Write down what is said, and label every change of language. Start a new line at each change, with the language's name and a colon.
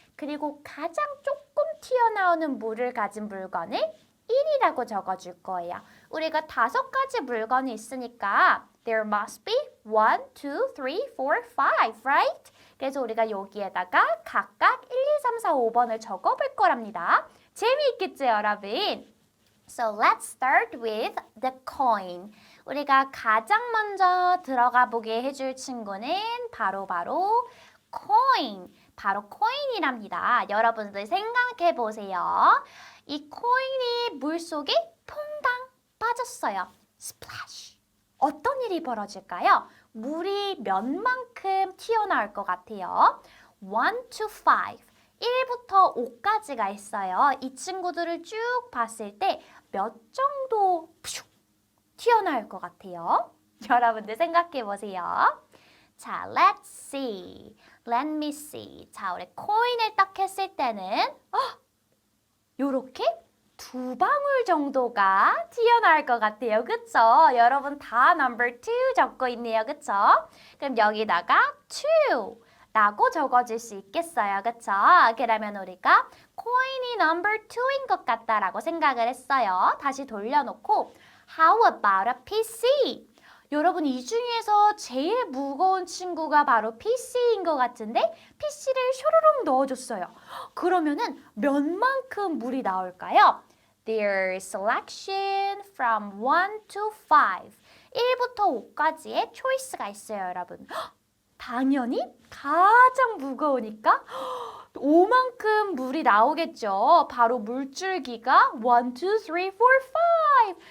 Korean: 그리고 가장 조금 튀어나오는 물을 가진 물건을 1이라고 적어줄 거예요. 우리가 5가지 물건이 있으니까
English: there must be 1, 2, 3, 4, 5, right?
Korean: 그래서 우리가 여기에다가 각각 1, 2, 3, 4, 5번을 적어볼 거랍니다. 재미있겠죠, 여러분?
English: So let's start with the coin.
Korean: 우리가 가장 먼저 들어가 보게 해줄 친구는 바로 coin. 바로 코인이랍니다. 여러분들 생각해 보세요. 이 코인이 물속에 퐁당 빠졌어요. 스플래시. 어떤 일이 벌어질까요? 물이 몇만큼 튀어나올 것 같아요.
English: 1 to 5.
Korean: 1부터 5까지가 있어요. 이 친구들을 쭉 봤을 때 몇 정도 튀어나올 것 같아요? 여러분들 생각해 보세요.
English: 자, let's see. Let me see.
Korean: 자, 우리 코인을 딱 했을 때는 요렇게 2방울 정도가 튀어나올 것 같아요. 그쵸? 여러분 다 number 2 적고 있네요. 그쵸? 그럼 여기다가 2 라고 적어줄 수 있겠어요. 그쵸? 그러면 우리가 코인이 number 2인 것 같다라고 생각을 했어요. 다시 돌려놓고
English: How about a PC?
Korean: 여러분 이 중에서 제일 무거운 친구가 바로 PC인 것 같은데 PC를 쇼로록 넣어줬어요. 그러면은 몇만큼 물이 나올까요?
English: There's selection from 1 to 5.
Korean: 1부터 5까지의 초이스가 있어요, 여러분. 당연히 가장 무거우니까 5만큼 물이 나오겠죠. 바로 물줄기가 1, 2, 3, 4, 5.